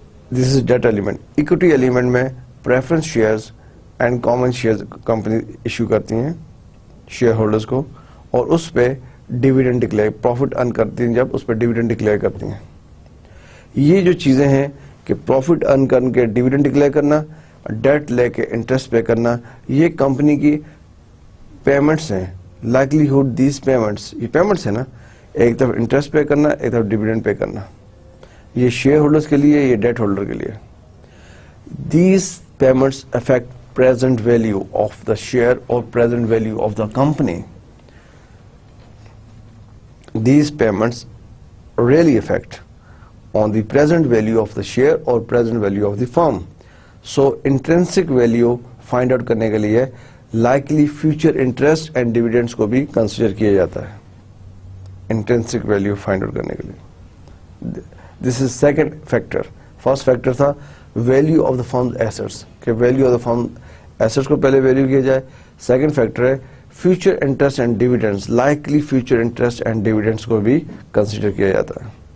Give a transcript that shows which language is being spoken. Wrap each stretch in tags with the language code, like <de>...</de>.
<en>This is debt element.</en> <ur>Equity element میں preference shares and common shares company issue کرتی ہیں share holders کو, اور اس پہ ڈیویڈنڈ ڈکلیئر, پروفٹ ارن کرتی ہیں جب, اس پہ ڈیویڈنڈ ڈکلیئر کرتی ہیں. یہ جو چیزیں ہیں کہ پروفٹ ارن کر کے ڈیویڈنڈ ڈکلیئر کرنا, ڈیٹ لے کے انٹرسٹ پے کرنا، یہ کمپنی کی پیمنٹس ہیں. لائکلیہڈ دیز پیمنٹس، یہ پیمنٹس ہیں نا، ایک طرف انٹرسٹ پے کرنا، ایک طرف ڈیویڈنڈ پے کرنا. یہ شیئر ہولڈرز کے لیے، یہ ڈیٹ ہولڈر کے لیے.</ur> <en>These payments affect present value of the share or present value of the company. These payments really affect on the present value of the share or present value of the firm. So intrinsic value find out</en> <ur>کرنے کے لیے</ur> <en>likely future interest and dividends کو بھی consider کیا جاتا ہے. Intrinsic value find out</en> <ur>کرنے کے لیے.</ur> <en>This is second factor. First factor تھا value of the firm's assets, کہ value of the firm assets</en> <ur>کو پہلے ویلیو کیا جائے. سیکنڈ فیکٹر ہے future interest and dividends, likely future interest and dividends کو بھی کنسیڈر کیا جاتا ہے.</ur>